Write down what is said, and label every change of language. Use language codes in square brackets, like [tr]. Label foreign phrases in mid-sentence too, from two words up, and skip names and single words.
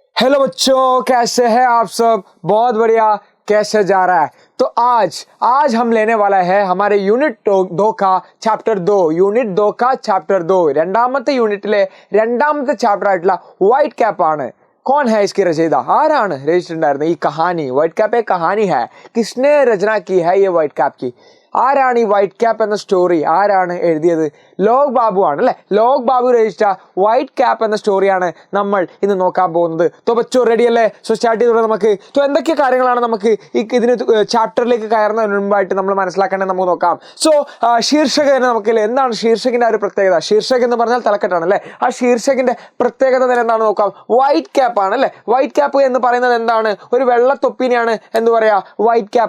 [hi] हेलो बच्चों, कैसे हैं आप सब? बहुत बढ़िया। कैसे जा रहा है? तो आज हम लेने वाला है हमारे यूनिट 2 का [en] Chapter 2 Unit 2 [hi] का [ml] ചാപ്റ്റർ 2 രണ്ടാമത്തെ യൂണിറ്റിലെ രണ്ടാമത്തെ ചാപ്റ്റർ ആയിട്ടുള്ള വൈറ്റ് ക്യാപ്പ് ആണ്. [hi] कौन है इसकी रचयिता? [ml] ആരാണ് രചിച്ചിട്ടുണ്ടായിരുന്നത് ഈ കഹാനി? [hi] വൈറ്റ് ക്യാപ്പ് एक कहानी है. किसने रचना की है ये वाइट कैप की? [ml] ആരാണ് ഈ വൈറ്റ് ക്യാപ്പ് എന്ന സ്റ്റോറി ആരാണ് എഴുതിയത്? ലോക് ബാബു ആണ് അല്ലേ. ലോക് ബാബു രചിച്ച വൈറ്റ് ക്യാപ്പ് എന്ന സ്റ്റോറിയാണ് നമ്മൾ ഇന്ന് നോക്കാൻ പോകുന്നത്. [hi] तो बच्चों [ml] റെഡി അല്ലേ? സോ സ്റ്റാർട്ട് ചെയ്തോളൂ നമുക്ക്. तो എന്തൊക്കെ കാര്യങ്ങളാണ് നമുക്ക് ഇതിന് ചാപ്റ്ററിലേക്ക് കയറുന്നതിന് മുൻപായിട്ട് നമ്മൾ മനസ്സിലാക്കേണ്ടത് നമുക്ക് നോക്കാം. സോ ശീർഷകന് നമുക്ക് എന്താണ് ശീർഷകിന്റെ ആ ഒരു പ്രത്യേകത? ശീർഷകൻ എന്ന് പറഞ്ഞാൽ തലക്കെട്ടാണ് അല്ലേ. ആ ശീർഷകിന്റെ പ്രത്യേകത തന്നെ എന്താണ് നോക്കാം. വൈറ്റ് ക്യാപ്പ് ആണ് അല്ലേ. വൈറ്റ് ക്യാപ്പ് എന്ന് പറയുന്നത് എന്താണ്? ഒരു വെള്ള തൊപ്പിനെയാണ് എന്ത് പറയാ, വൈറ്റ് ക്യാപ്പ്.